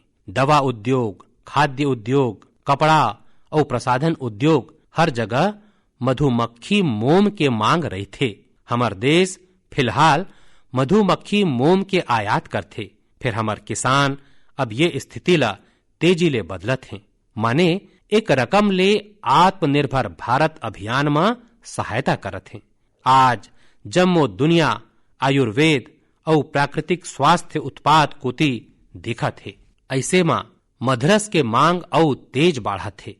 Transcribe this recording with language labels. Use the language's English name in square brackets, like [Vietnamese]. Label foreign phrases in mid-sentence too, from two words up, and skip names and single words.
[Chhattisgarhi] दवा उद्योग, खाद्य उद्योग, कपड़ा और प्रसाधन उद्योग हर जगह मधुमक्खी मोम के मांग रही थे। हमार देश फिलहाल मधुमक्खी मोम के आयात करते, फिर हमार किसान अब ये स्थिति ला तेजी ले बदलत हैं। माने एक रकम ले आत्मनिर्भर भारत अभियान में सहायता करत हैं। आज जम्मो दुनिया आयुर्वेद और प्राकृतिक स्वास्थ्य उत्पाद कोती दिखत है। ऐसे में मधरस के मांग और तेज बढ़त है।